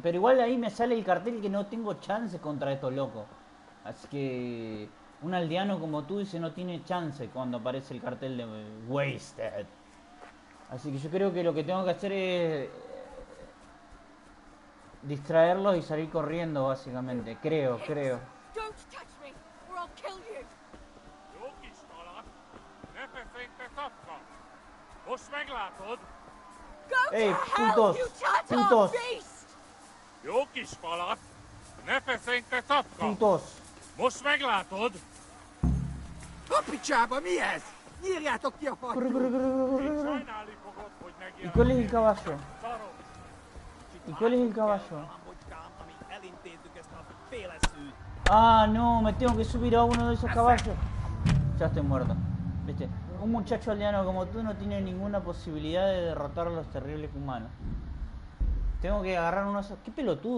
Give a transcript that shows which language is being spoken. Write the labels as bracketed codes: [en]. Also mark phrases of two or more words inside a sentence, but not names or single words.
[es] Pero igual ahí me sale el cartel que no tengo chance contra estos locos. Así que un aldeano como tú dice no tiene chance cuando aparece el cartel de Wasted. Así que yo creo que lo que tengo que hacer es distraerlos y salir corriendo, básicamente. Creo. [en] Don't touch me, or I'll kill you! [hu] Most meglátod? [en] Go Hey, to hell, [es] putos, [en] you Tatar [es] putos. [en] beast! [hu] Jó kis falat! Ne feszély, te tapka! [es] Putos. [hu] Most meglátod? Kapicsába mi ez? Nyírjátok ki a fattyút! Sajnálni fogod, hogy [es] ¿Y cuál es el caballo? [hu] Szaros! [es] ¿Y cuál es el caballo? [hu] Galambocskám, amíg elintézzük ezt a féleszűt. [es] Ah, no, me tengo que subir a uno de esos caballos. Ya estoy muerto. Viste, un muchacho aldeano como tú no tiene ninguna posibilidad de derrotar a los terribles humanos. Tengo que agarrar unos... ¡Qué pelotudo!